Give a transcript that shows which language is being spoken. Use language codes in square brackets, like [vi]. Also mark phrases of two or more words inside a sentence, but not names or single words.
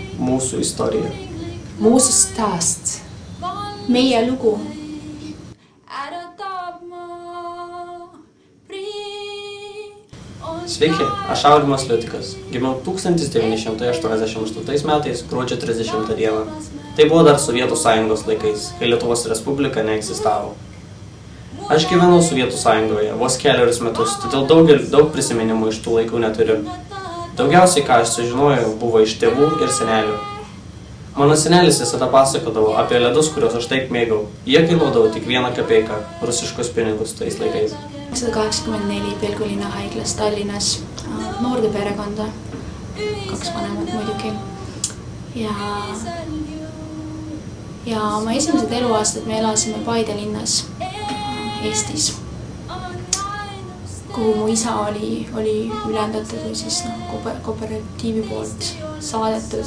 [lt] Mūsų istorija. [lv] Mūsu stāsts. [et] Meie lugu. [lt] Sveiki, aš Aurimas Liutikas. Gimiau 1988 metais, gruodžio 30 dieną. Tai buvo dar Sovietų Sąjungos laikais, kai Lietuvos Respublika neegzistavo. Aš gyvenau Sovietų Sąjungoje vos keliarius metus, todėl daug prisiminimų iš tų laikų neturiu. Daugiausiai, ką aš sužinojau, buvo iš tėvų ir senelių. Mano senelis visada pasakodavo apie ledus, kuriuos aš taip mėgau. Jie kainuodavo tik 1 kapeiką, rusiškus pinigus tais laikais. [et] 1984 Pelgulinna haiglas Tallinnas, noorde perekonda, 2 vanemat muidugi. Ja oma esimesed eluaastad me elasime Paide linnas Eestis, kuhu mu isa oli ülendatud või siis kooperatiivi poolt saadetud.